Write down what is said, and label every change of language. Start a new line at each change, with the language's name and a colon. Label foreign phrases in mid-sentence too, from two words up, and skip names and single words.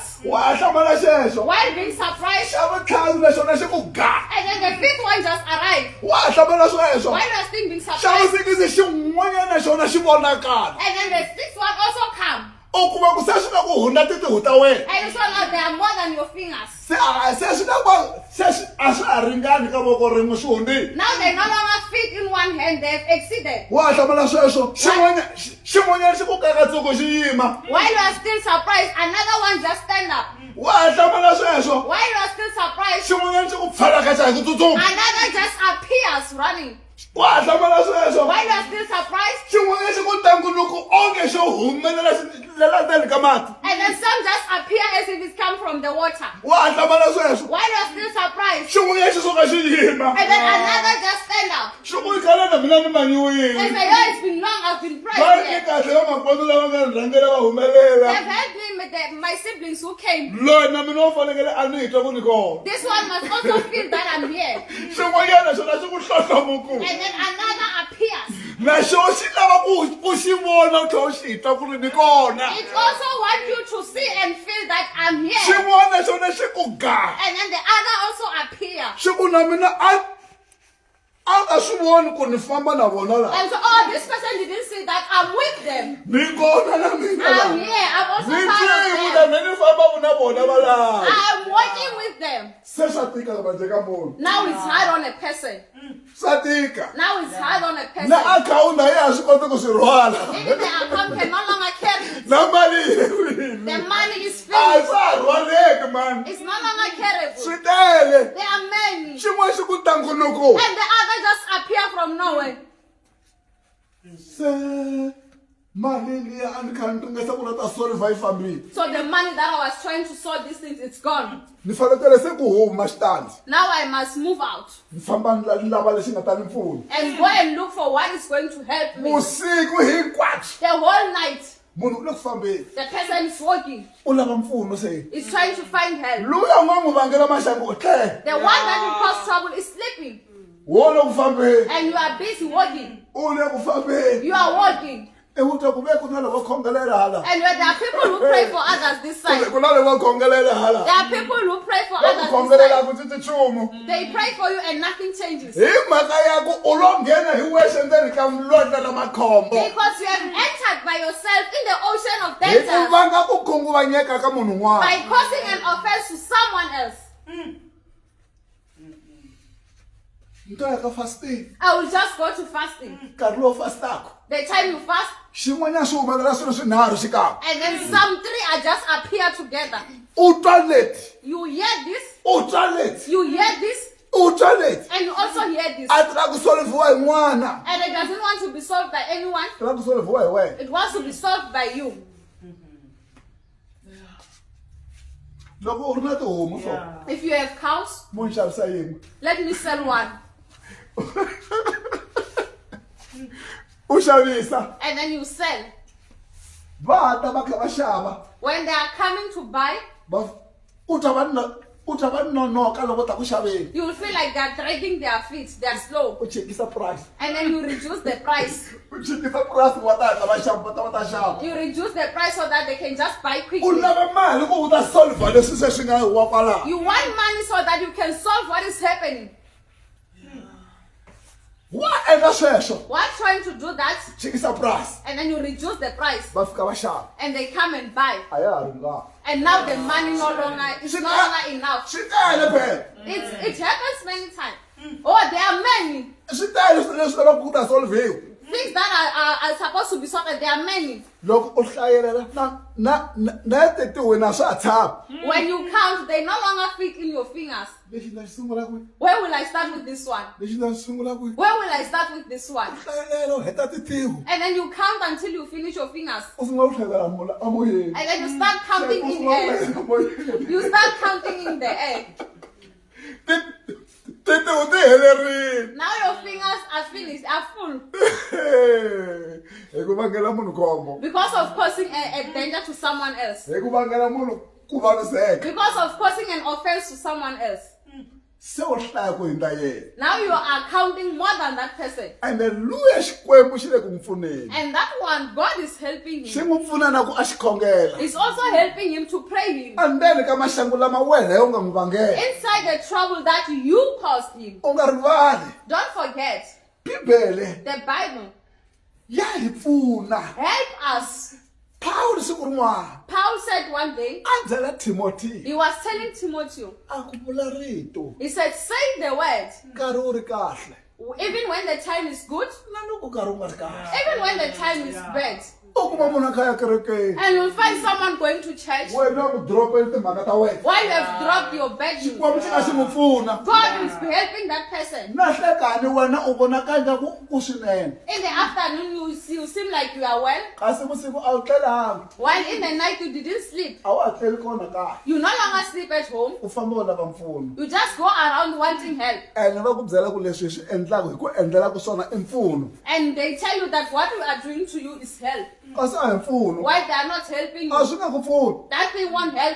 Tsonga: Wa hlamala sweswo.
English: While being surprised,
Tsonga: Xa vutlhanu leswona xi ku ga.
English: and then the fifth one just arrived.
Tsonga: Wa hlamala sweswo.
English: While you are still being
Tsonga: Xa
English: surprised,
Tsonga: vusikisi xin'wanyana xona xi vonakala.
English: and then the sixth one also comes.
Tsonga: U kuma ku se swi na ku hundza titihu ta wena.
English: And so now there are more than your fingers.
Tsonga: Se swi na ku a swi ha ringani ka voko rin'we swi hundile.
English: Now they no longer fit in one hand, they've exceeded.
Tsonga: Wa hlamala sweswo. Xin'wanyana xi ku kakatsoko xi yima.
English: While you are still surprised, another one just stand up.
Tsonga: Wa hlamala sweswo.
English: While you are still surprised,
Tsonga: Xin'wanyana xi ku pfalakaxa hi ku tsutsuma.
English: another just appears running.
Tsonga: Wa hlamala sweswo.
English: While you are still surprised,
Tsonga: Xin'wanyana xi ku tanguluku onge xo humelela xilela ndzeni ka mati.
English: and then some just appear as if it's come from the water.
Tsonga: Wa hlamala sweswo.
English: While you are still surprised,
Tsonga: Xin'wanyana xi suka xi yima.
English: and then another just stand up.
Tsonga: Xi ku khale na mina ni
English: And
Tsonga: manyiwile.
English: say, oh, it's been long, I've been
Tsonga: Va
English: praying
Tsonga: ni
English: here.
Tsonga: kahle va makwenu lava nga ni rhangela va
English: They've
Tsonga: humelela.
English: helped me with my siblings who came.
Tsonga: Loyi na mina u fanekele a ni twa ku ni kona.
English: This one must also feel that I'm here.
Tsonga: Xin'wanyana xona xi ku hlohlomuku.
English: And then another appears.
Tsonga: Na xona xi lava ku xi vona u tlhela u xi twa ku ri ni kona.
English: It also wants you to see and feel that I'm here.
Tsonga: Xin'wana xona xi ku ga.
English: And then the other also appear.
Tsonga: Xi ku na mina a nga swi voni ku ni famba na vona laha.
English: And so, oh, this person didn't see that I'm with them.
Tsonga: Ni kona na mina
English: I'm
Tsonga: laha.
English: here. I'm also
Tsonga: Ni
English: part
Tsonga: tivi
English: of
Tsonga: na
English: them.
Tsonga: mina ni famba na vona va laha.
English: I'm working with them.
Tsonga: Se swa tika bandle ka munhu.
English: Now it's hard on a person.
Tsonga: Swa tika.
English: Now it's hard on a person.
Tsonga: Na akhawunti a ya ha swi koti ku swi rhwala.
English: Even the account can no longer carry it.
Tsonga: Na mali yi helile.
English: The money is
Tsonga: A
English: finished.
Tsonga: swa ha rhwaleki man.
English: It's no longer carryable.
Tsonga: Swi tele.
English: There are many.
Tsonga: Xin'wana xi ku tanguluku.
English: And the other just appear from nowhere.
Tsonga: Se mali liya a ni kha ni ringesa ku na ta solve yi fambile.
English: So the money that I was trying to sort these things, it's gone.
Tsonga: Ni fanekele se ku huma xitandi.
English: Now I must move out
Tsonga: Ni famba ni lava lexi nga ta ni pfuna.
English: and go and look for what is going to help me.
Tsonga: Vusiku hinkwabyo.
English: The whole night,
Tsonga: Munhu u le ku fambeni.
English: the person is walking.
Tsonga: U lava mpfuno se.
English: Is trying to find help.
Tsonga: Luya n'wa n'wi vangela maxangu u tlele.
English: The one that will cause trouble is sleeping.
Tsonga: Wo le ku fambeni.
English: And you are busy walking.
Tsonga: U le ku fambeni.
English: You are walking.
Tsonga: E u twa ku ve ku na lava khongelela hala.
English: And there are people who pray for others this side.
Tsonga: Ku na lava khongelela hala.
English: There are people who pray for
Tsonga: Va ku
English: others this
Tsonga: khongelela
English: side.
Tsonga: ku titi nchumu.
English: They pray for you and nothing changes.
Tsonga: Hi mhaka ya ku u lo nghena hi wexe endzeni ka lwandle la makhombo.
English: Because you have entered by yourself in the ocean of
Tsonga: Hi ku
English: danger
Tsonga: vanga ku khunguvanyeka ka munhu un'wana.
English: by causing an offense to someone else.
Tsonga: Nto ya ka fasting.
English: I will just go to fasting.
Tsonga: Nkarhi lowu fastaka.
English: The time you fast,
Tsonga: Xin'wanyana swi humelela swilo swinharhu xikan'we.
English: and then some three are just appear together.
Tsonga: U twa leti.
English: You hear this,
Tsonga: U twa leti.
English: you hear this,
Tsonga: U twa leti.
English: and you also hear this.
Tsonga: A ti lava ku solviwa hi n'wana.
English: And it doesn't want to be solved by anyone.
Tsonga: Ti lava ku solviwa hi wena.
English: It wants to be solved by you.
Tsonga: Loko u ri na tihomu so.
English: If you have cows,
Tsonga: Mo ni xavisa yin'we.
English: let me sell one.
Tsonga: U xavisa.
English: And then you sell.
Tsonga: Va ta va kha va xava.
English: When they are coming to buy,
Tsonga: Va u twa va u twa va nonoka loko ta ku xaveni
English: You will feel like they're dragging their feet, they're slow.
Tsonga: u chekisa price
English: And then you reduce the price.
Tsonga: u chekisa price va ta hatla va xava va ta xava
English: You reduce the price so that they can just buy
Tsonga: u
English: quickly.
Tsonga: lava mali ku u ta solve leswi se swi nga wa kwalaho
English: You want money so that you can solve what is happening.
Tsonga: wa endla sweswo
English: While trying to do that,
Tsonga: chekisa price
English: and then you reduce the price,
Tsonga: va fika va xava
English: and they come and buy.
Tsonga: a ya ha ringani
English: And now the money is no longer enough.
Tsonga: swi tele phela
English: It happens many times. Oh, there are many
Tsonga: swi tele leswi lavaka ku ta solviwa
English: things that are supposed to be solved. There are many.
Tsonga: loko u hlayelela na tetiwe na swa ha tshama
English: When you count, they no longer fit in your fingers.
Tsonga: lexi ndza xi sungula kwihi
English: Where will I start with this one?
Tsonga: lexi ndza xi sungula kwihi
English: Where will I start with this one?
Tsonga: hlayelela u heta titiho
English: And then you count until you finish your fingers.
Tsonga: u sungula ku hlekela amoyeni
English: And then you start counting in the air. You start counting in the air.
Tsonga: titiho ti helerile
English: Now your fingers are finished, are full.
Tsonga: hi ku vangela munhu khombo
English: Because of causing a danger to someone else.
Tsonga: hi ku vangela munhu ku vaviseka
English: Because of causing an offense to someone else.
Tsonga: se u hlaya ku hindza yena
English: Now you are counting more than that person.
Tsonga: ende luya xikwembu xi le ku n'wi pfuneni
English: And that one, God is helping
Tsonga: xi
English: him.
Tsonga: n'wi pfuna na ku a xi khongela
English: He's also helping him to pray him.
Tsonga: endzeni ka maxangu lama wena u nga n'wi vangela
English: Inside the trouble that you caused him.
Tsonga: u nga rivali
English: Don't forget,
Tsonga: bibele
English: the Bible
Tsonga: ya hi pfuna
English: help us.
Tsonga: pawulo siku rin'wana
English: Paul said one day,
Tsonga: a byela timoti
English: he was telling Timothy,
Tsonga: a ku vula rito
English: he said, say the word,
Tsonga: nkarhi wu ri kahle
English: even when the time is good,
Tsonga: na loko nkarhi wu nga ri kahle
English: even when the time is bad.
Tsonga: u kuma munhu a kha ya kerekeni
English: And you'll find someone going to church
Tsonga: wena u dropeli timhaka ta wena
English: while you have dropped your bed.
Tsonga: xikwembu xi nga xi n'wi pfuna
English: God is helping that person.
Tsonga: na hlekani wena u vonaka ingaku u swinene
English: In the afternoon, you seem like you are well,
Tsonga: kasi vusiku a wu tlelanga
English: while in the night you didn't sleep.
Tsonga: a wu ha tleli kona kaya
English: You no longer sleep at home.
Tsonga: u famba u lava mpfuno
English: You just go around wanting help.
Tsonga: ene va ku byela ku leswi hi swi endlaka hi ku endlelaka swona i mpfuno
English: And they tell you that what we are doing to you is help.
Tsonga: kasi a hi mpfuno
English: Why they are not helping
Tsonga: a
English: you?
Tsonga: swi nga ku pfuni
English: That they won't help